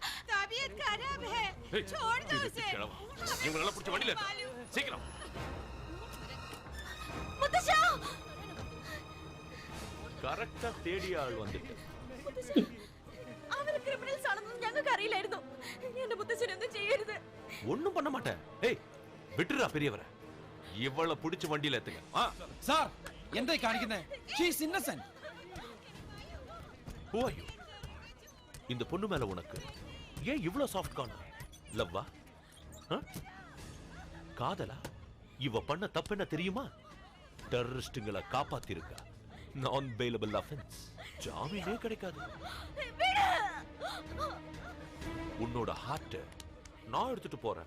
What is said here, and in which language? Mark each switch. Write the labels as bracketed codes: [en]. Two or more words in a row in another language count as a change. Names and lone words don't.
[ml] കറക്റ്റാ തേടിയ ആൾ വന്നിട്ട്. അവര് ക്രിമിനൽസ് ആണെന്ന് ഞങ്ങൾക്ക് അറിയില്ലായിരുന്നു. എന്റെ മുത്തശ്ശനെ ഒന്നും ചെയ്യരുത്. [ta] ഒന്നും பண்ண மாட்டேன். ஏய் விட்டுறா பெரியவரே. இவள புடிச்சு வண்டியில ஏத்துங்க. [ml] സാർ, എന്തായി കാണിക്കുന്നേ? [en] She is innocent. Who are you? [ta] இந்த பொண்ணு மேல உனக்கு ஏன் இவ்ளோ [en] soft corner? [ta] லவ்வா? காதலா? இவ பண்ண தப்பு என்ன தெரியுமா? டெரரிஸ்டுங்களை காப்பாத்திருக்கா. நான் [en] bailable offense. [ta] ஜாமீனே கிடைக்காது. உன்னோட ஹார்ட் நான் எடுத்துட்டு போறேன்.